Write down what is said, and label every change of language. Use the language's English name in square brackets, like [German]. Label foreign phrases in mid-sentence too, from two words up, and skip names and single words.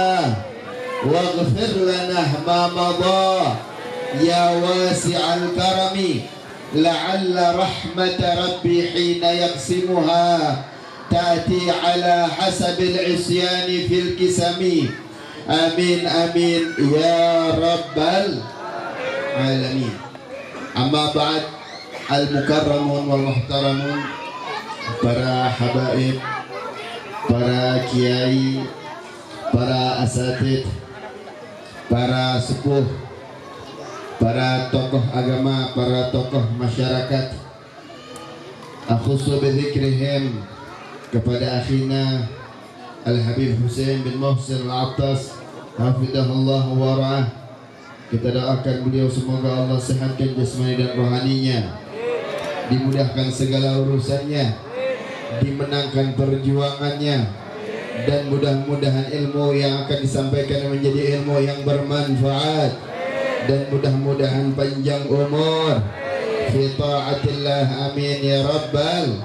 [Arabic] واغفر لنا ما مضى يا واسع الكرم لعل رحمة ربي حين يقسمها تأتي على حسب العصيان في الكسم آمين آمين يا رب العالمين أما بعد المكرمون والمحترمون [Indonesian] para habaib, para kiai, para asatid, para sepuh, para tokoh agama, para tokoh masyarakat, [Arabic] أخص بذكرهم [Indonesian] kepada akhina Al-Habib Hussein bin Muhsin Al-Attas [Arabic] حفظه الله ورعاه. [Indonesian] Kita doakan beliau semoga Allah sehatkan jasmani dan rohaninya, dimudahkan segala urusannya, dimenangkan perjuangannya, dan mudah-mudahan ilmu yang akan disampaikan menjadi ilmu yang bermanfaat, dan mudah-mudahan panjang umur [Arabic] في طاعة الله آمين يا رب.